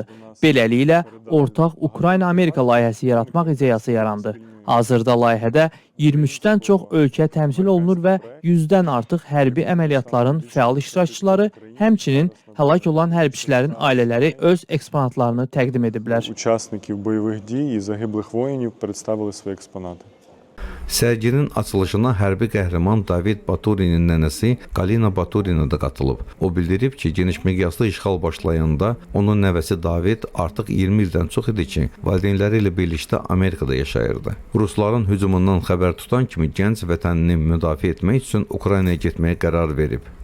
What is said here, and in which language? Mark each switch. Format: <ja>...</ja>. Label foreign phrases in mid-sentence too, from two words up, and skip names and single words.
<az>Beləliklə, ortaq Ukrayna-Amerika layihəsi yaratmaq ideyası yarandı. Hazırda layihədə 23-dən çox ölkə təmsil olunur və 100-dən artıq hərbi əməliyyatların fəal iştirakçıları, həmçinin həlak olan hərbiçilərin ailələri öz eksponatlarını təqdim ediblər.</az> <uk>Учасників бойових дій і загиблих воїнів представили свої експонати.</uk> <az>Sərginin açılışına hərbi qəhrəman David Baturinin nənəsi Galina Baturina da qatılıb. O bildirib ki, geniş miqyaslı işğal başlayanda onun nəvəsi David artıq 20 ildən çox idi ki, valideynləri ilə birlikdə Amerikada yaşayırdı. Rusların hücumundan xəbər tutan kimi gənc vətənini müdafiə etmək üçün Ukraynaya getməyə qərar verib.</az>